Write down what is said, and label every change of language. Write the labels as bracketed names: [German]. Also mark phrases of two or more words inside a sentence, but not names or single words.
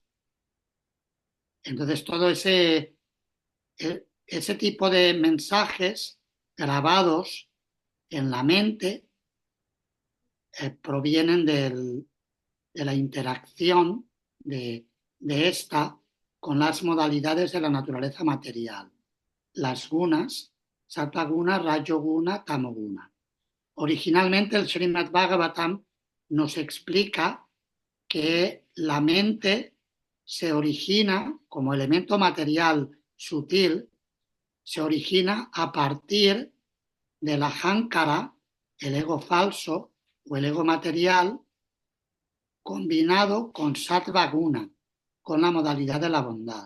[Spanish] Entonces todo ese tipo de mensajes grabados en la mente provienen de la interacción de esta con las modalidades de la naturaleza material. Las gunas, [Sanskrit] सत्त्व गुण, रजो गुण, तमो गुण. [Spanish] Originalmente el Srimad Bhagavatam nos explica que la mente se origina como elemento material sutil, se origina a partir de la ahankara, el ego falso o el ego material, combinado con [Sanskrit] सत्त्व गुण, [Spanish] con la modalidad de la bondad.